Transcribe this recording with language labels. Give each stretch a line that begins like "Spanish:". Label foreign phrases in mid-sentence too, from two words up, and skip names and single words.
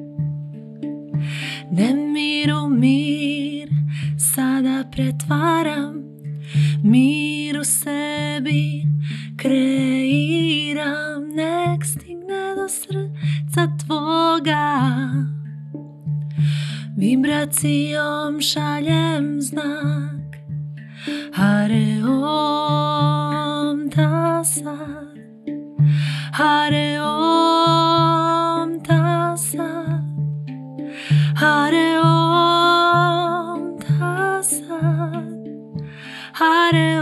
Serbian: Nemir u mir sada pretvaram, mir u sebi kreiram, nek stigne do srca tvoga, vibracijom šaljem znak.
Sanskrit: Hare Om Tassat, Hare Om Tassat, Hare Om Tassat, Hare